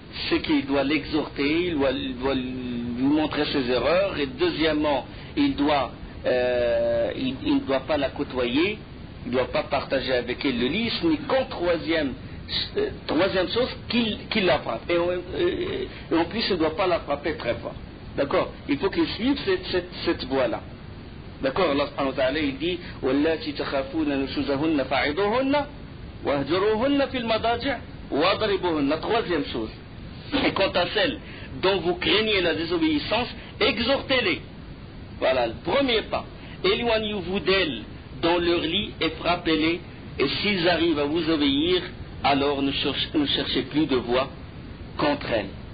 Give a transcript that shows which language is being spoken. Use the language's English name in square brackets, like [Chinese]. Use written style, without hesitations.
[French] C'est qu'il doit l'exhorter, il doit lui montrer ses erreurs, et deuxièmement, il ne doit pas la côtoyer, il ne doit pas partager avec elle le lit, mais qu'en troisième chose, qu'il la frappe. Et en plus, il ne doit pas la frapper très fort. D'accord? Il faut qu'il suive cette voie-là. D'accord? Allah subhanahu wa ta'ala, il dit [Arabic] وَاللَّاتِ تَخَافُونَ نُشُوزَهُنَّ فَعِظُوهُنَّ وَاهْجُرُوهُنَّ فِي الْمَضَاجِعِ وَاضْرِبُوهُنَّ. [French] Troisième chose. Et quant à celles dont vous craignez la désobéissance, exhortez-les. Voilà le premier pas. éloignez-vous d'elles dans leur lit et frappez-les, et s'ils arrivent à vous obéir, alors ne cherchez plus de voix contre elles.